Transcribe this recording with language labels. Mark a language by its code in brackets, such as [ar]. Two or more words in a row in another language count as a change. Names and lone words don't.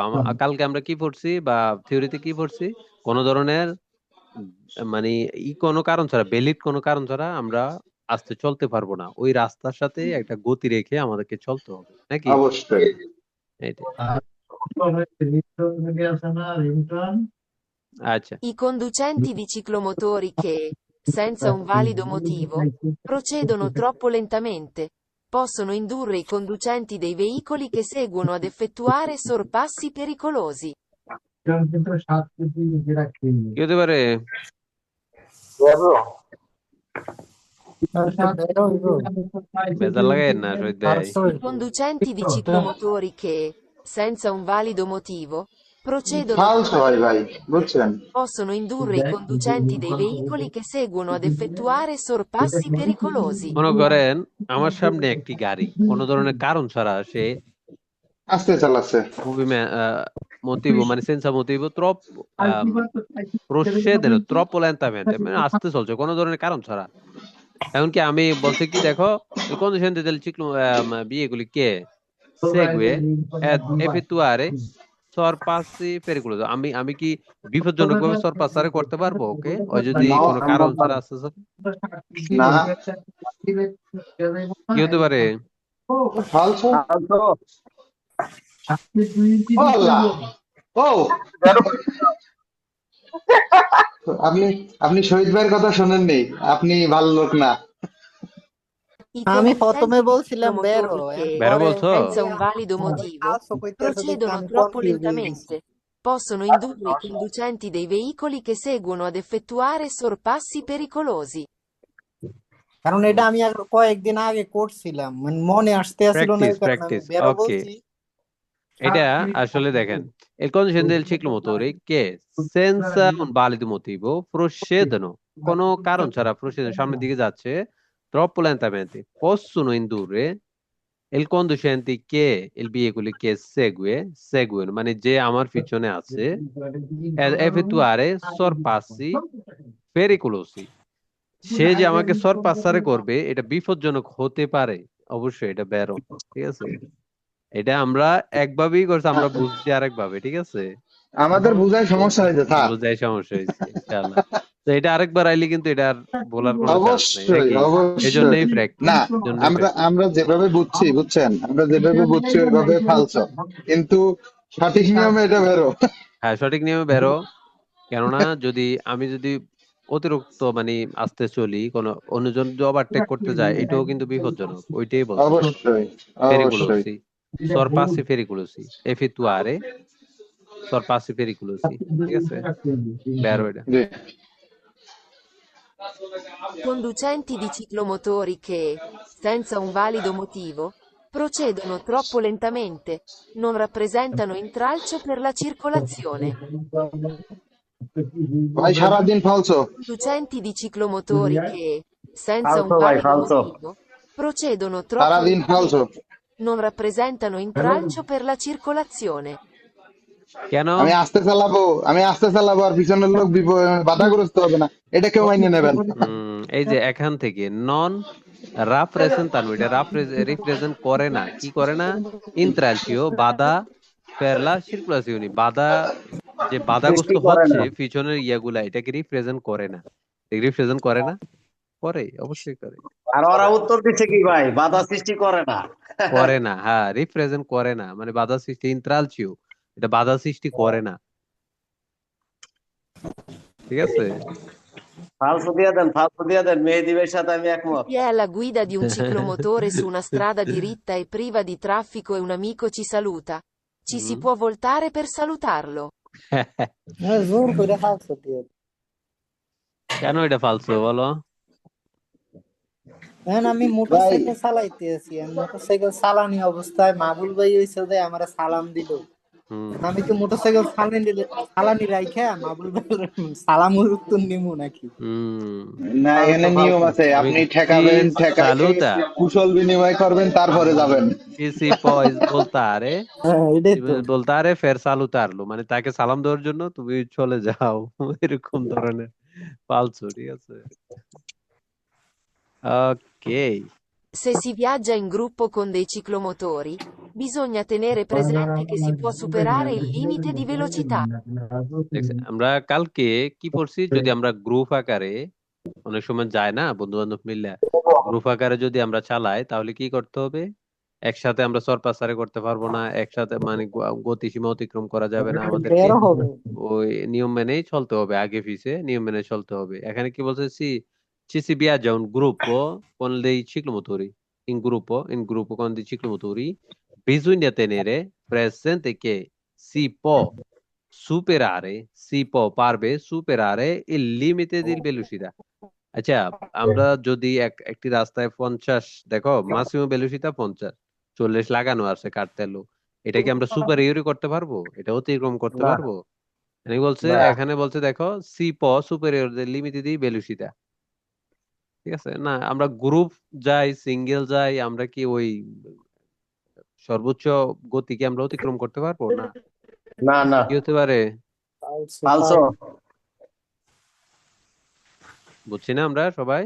[bn] কালকে আমরা কি পড়ছি বা থিওরিতে কি পড়ছি, কোনো ধরনের মানে কোনো কারণ ছাড়া, ভ্যালিড কোনো কারণ ছাড়া আমরা আস্তে চলতে পারবো না। ওই রাস্তার সাথে একটা গতি রেখে আমাদেরকে চলতে হবে, নাকি? অবশ্যই। এইটাই। আচ্ছা, [it] I conducenti di ciclomotori che, senza un valido motivo, procedono troppo lentamente, possono indurre i conducenti dei veicoli che seguono ad effettuare sorpassi pericolosi. [bn] কি হতে পারে? বেজার লাগে না শহীদ ভাই? [it] I conducenti di ciclomotori che, senza un valido motivo, procedono [bn] ফালতু ভাই ভাই, বুঝছেন? [it] possono indurre i conducenti dei veicoli che seguono ad effettuare sorpassi pericolosi. [bn] মনে করেন আমার সামনে একটি গাড়ি কোনো ধরনের কারণ ছাড়া সে আস্তে চালাচ্ছে। [it] motivo, মানে senza motivo troppo lentamente, [bn] মানে আস্তে চলছে কোনো ধরনের কারণ ছাড়া। এমনকি আমি বলছি কি, দেখো [it] il conducente del ciclo veicoli che segue ed effettuare sorpassi pericolosi, [bn] আমি কি বিপজ্জনক ভাবে সরপাসারে করতে পারবো ওকে, ওই যদি না, কোনো কারণ ছাড়া আস্তে চলে? না, কি হতে পারে? ফালতু। ও আল্লাহ, ও আপনি আপনি শহীদ ভাইয়ের কথা শোনেননি, আপনি ভালো লোক না। [it] I [bn] আমি [it] conducenti [bn] প্রথমে [it] di [bn] বলছিলাম বেরো, [it] ciclomotori che, [bn] বেরো পরে বলছো? [it] senza un valido motivo, [bn] ফালতু কইতেছে দেখে [it] procedono [bn] আমি [it] troppo [bn] কনফিউজ হয়ে গেছি। [it] lentamente, possono indurre i conducenti dei veicoli che seguono ad effettuare sorpassi pericolosi. [bn] কারণ এটা আমি আর কয়েকদিন আগে করছিলাম, মানে মনে আসতে আসছিল না, এই কারণে আমি প্র্যাকটিস। বেরো ওকে, বলছি। এটা আসলে দেখেন [it] il conducente del ciclomotore che senza un valido motivo procedono, [bn] কোনো কারণ ছাড়া procedono, সামনের দিকে যাচ্ছে, [it] troppo lentamente, possono indurre il conducente che il veicolo che seguono, [bn] মানে যে আমার পিছনে আছে, [it] ad effettuare sorpassi pericolosi, [bn] সে যে আমাকে সরপাসারে করবে এটা বিপজ্জনক হতে পারে, অবশ্যই এটা বেরো, ঠিক আছে? এটা আমরা একভাবেই করছি, আমরা বুঝছি আরেকভাবে, ঠিক আছে? আমাদের বুঝায় সমস্যা হয়েছে স্যার। বুঝাই সমস্যা হয়েছে, ইনশাআল্লাহ। তো এটা আরেকবার আইলে কিন্তু এটা আর বলার কোনো চান্স নাই, অবশ্যই নাকি? এই জন্যই অবশ্যই। প্র্যাকটিস, না, এই জন্যই আমরা প্র্যাকটিস। আমরা যেভাবে বুঝছি, বুঝছেন, আমরা যেভাবে বুঝছি ওইভাবে ফালছো, কিন্তু সঠিক নিয়মে এটা বেরো। হ্যাঁ, সঠিক নিয়মে বেরো। কেননা আমি যদি অতিরিক্ত মানে আস্তে চলি, কোনো অন্যজন যদি ওভারটেক করতে যায়, এটাও কিন্তু বিপজ্জনক, ওইটাই বলছে। অবশ্যই অবশ্যই। পেরিকুলোসি, [it] sorpassi pericolosi, effettuare sorpassi pericolosi, [bn] ঠিক আছে? বেরো এটা। জি। [it] Conducenti di ciclomotori che, senza un valido motivo, procedono troppo lentamente, non rappresentano intralcio per la circolazione. [bn] ভাই সারাদিন ফালছো। [it] Conducenti di ciclomotori che, senza un valido motivo, procedono troppo [bn] সারাদিন ফালছো। [it] lentamente, non rappresentano intralcio per la circolazione. [bn] কেন? আমি আস্তে চালাবো আর পিছনের লোক বাধাগ্রস্ত হবে না, এটা কেউ মাইনে নেবেন? এই যে এখান থেকে [it] non rappresentano, [bn] এটা রিপ্রেজেন্ট করে না, কি করে না? ইন্ট্রালসিও বাধা, [it] per la circolazione, [bn] বাধা যে বাধাগ্রস্ত হচ্ছে পিছনের ইয়াগুলা, এটাকে রিপ্রেজেন্ট করে না। রিপ্রেজেন্ট করে না? করে, অবশ্যই করে। আর ওরা উত্তর দিচ্ছে কি ভাই, বাধা সৃষ্টি করে না। করে না, হ্যাঁ, রিপ্রেজেন্ট করে না, মানে বাধা সৃষ্টি ইন্ট্রালচিও, এটা বাধা সৃষ্টি করে না, ঠিক আছে? ফালসু দিয়ে দেন, মেহেদী ভাইয়ের সাথে আমি একমত। [it] Chi è alla guida di un ciclomotore su una strada diritta e priva di traffico e un amico ci saluta? Ci si [bn] হুম। [it] può voltare per salutarlo? [bn] জোর করে ফালসো দিয়ে। কেন এটা ফালসো বলো? এখন আমি ভাই মোটরসাইকেল চালাইতেছি, মোটরসাইকেল চালানি অবস্থায় মাহবুল ভাই হইছে যে আমার সালাম দিল। হুম। আমি তো মোটরসাইকেল চালানি রাইখা মাহবুল ভাই সালামের উত্তর নিমু নাকি? না, এখানে নিয়ম আছে, আমি আপনি ঠেকাবেন, [it] si [bn] ঠেকাইতে [it] saluta, [bn] কুশল বিনিময় করবেন, তারপরে যাবেন। [it] ci si può voltare, [bn] হ্যাঁ, এটাই তো। [it] voltare per salutarlo, [bn] মানে তাকে সালাম দেওয়ার জন্য তুমি চলে যাও, এরকম ধরনের ফালসো, ঠিক আছে? ওকে। [it] Se si viaggia in gruppo con dei ciclomotori, bisogna tenere presente che si può superare il limite di velocità. [bn] আমরা কালকে কি পড়ছি, যদি আমরা গ্রুপ আকারে অনেক সময় যায় না বন্ধু বান্ধব মিলে, গ্রুপ আকারে যদি আমরা চালাই তাহলে কি করতে হবে? একসাথে আমরা সরপাসারে করতে পারবো না, একসাথে মানে গতিসীমা অতিক্রম করা যাবে না, আমাদেরকে বেরো হবে। ওই নিয়ম মেনেই চলতে হবে, আগে পিছে নিয়ম মেনে চলতে হবে। এখানে কি বলছে, [it] ci si viaggia un gruppo con dei ciclomotori, in gruppo con dei ciclomotori, bisogna tenere presente che si può পারবে superare il limite di velocità। [bn] আচ্ছা, আমরা যদি একটি রাস্তায় 50, দেখো [en] maximum velocity [bn] 50, 40 লাগানো আছে কার্তেলো, এটা কি আমরা সুপার ইউরি করতে পারবো? এটা অতিক্রম করতে না, পারবো? না। এখানে বলছে দেখো [it] superiore del limite di velocità, [bn] ঠিক আছে না? আমরা গ্রুপ যাই, সিঙ্গেল যাই, আমরা কি ওই সর্বোচ্চ গতিকে আমরা অতিক্রম করতে পারবো না? না, না, কি হতে পারে? ফালসো। বুঝছি না আমরা সবাই?